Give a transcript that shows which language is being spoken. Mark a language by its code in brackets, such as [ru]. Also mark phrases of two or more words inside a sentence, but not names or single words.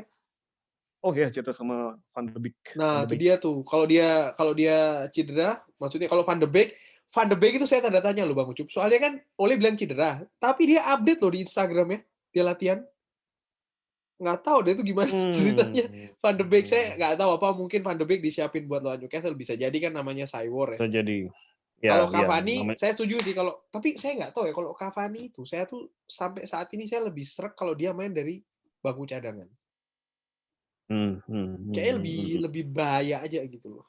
[id] Oh ya, cerita sama Van de Beek. Nah, itu dia tuh. Kalau dia cedera, maksudnya kalau Van de Beek itu saya tanda tanya loh Bang Ucup. Soalnya kan Ole bilang cedera, tapi dia update loh di Instagramnya, dia latihan. Nggak tahu deh itu gimana ceritanya. Van de Beek saya nggak tahu apa, mungkin Van de Beek disiapin buat lawan Newcastle, bisa jadi kan, namanya Cywar ya. Bisa jadi. Ya, Kalau ya, Cavani, namanya. saya setuju sih, tapi saya nggak tahu ya kalau Cavani itu, saya tuh sampai saat ini saya lebih srek kalau dia main dari bangku cadangan. Kayaknya lebih bahaya aja gitu loh.